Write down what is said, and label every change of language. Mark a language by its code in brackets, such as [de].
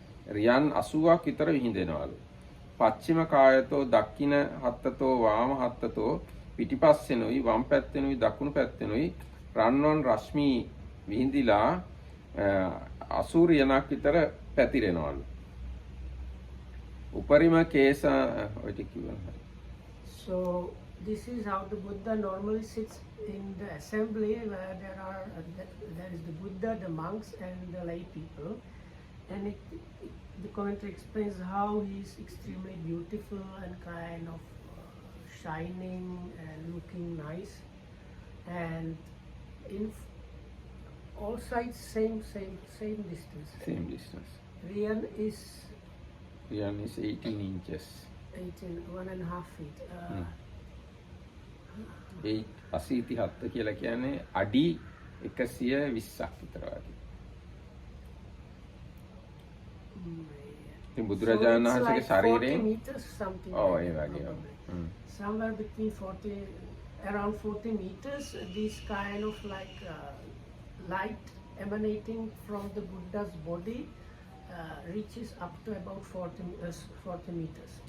[si] රියන් 80ක් විතර විහිඳෙනවලු. [pi] පච්චිම කායතෝ දක්ඛින හත්තතෝ වාම හත්තතෝ [si] පිටිපස්සෙනුයි වම් පැත්තෙනුයි දකුණු පැත්තෙනුයි රන්වන් රශ්මි විහිඳිලා 80 රියනක් විතර පැතිරෙනවලු. උපරිම කේස ඔය ටික කිව්වා. [en] So this is how the Buddha normally sits in the assembly where there is the Buddha, the monks and the lay people, and the commentary explains how he is extremely beautiful and kind of shining and looking nice, and in all sides same distance. Same distance. Riyan is 18 inches. 1.5 feet. [si] ඒ අසීති හත්ත කියලා කියන්නේ අඩි 120ක් විතර වගේ. ඉතින් බුදුරජාණන් වහන්සේගේ ශරීරයෙන් ඒ වගේ. [en] Somewhere between around 40 meters, this kind of like light emanating from the Buddha's body reaches up to about 40 meters.